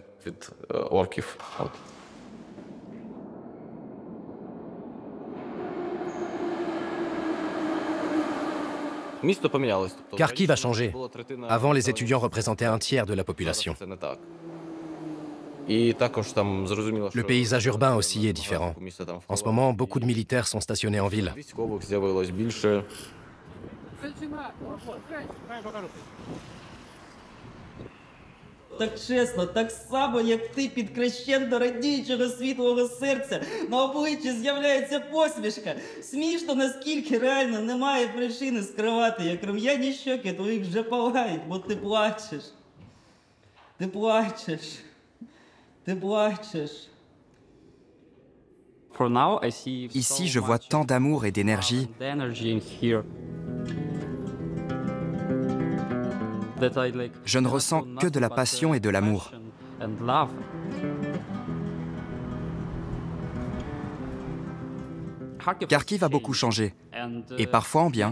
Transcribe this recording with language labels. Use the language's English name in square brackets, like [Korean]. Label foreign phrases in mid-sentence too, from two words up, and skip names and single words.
[French] Kharkiv a changé. Avant, les étudiants représentaient un tiers de la population. Le paysage urbain aussi est différent. En ce moment, beaucoup de militaires sont stationnés en ville. [Ukrainian] Так чесно, так само, як ти під крещендо радіючого світлого серця, на обличчі з'являється посмішка. Смішно, наскільки реально немає причини скривати, як рум'яні щоки твоїх вже палають, бо ти плачеш. Ти плачеш. Ти плачеш. [French] Ici, je vois tant d'amour et d'énergie. Je ne ressens que de la passion et de l'amour. Kharkiv a beaucoup changé, et parfois en bien.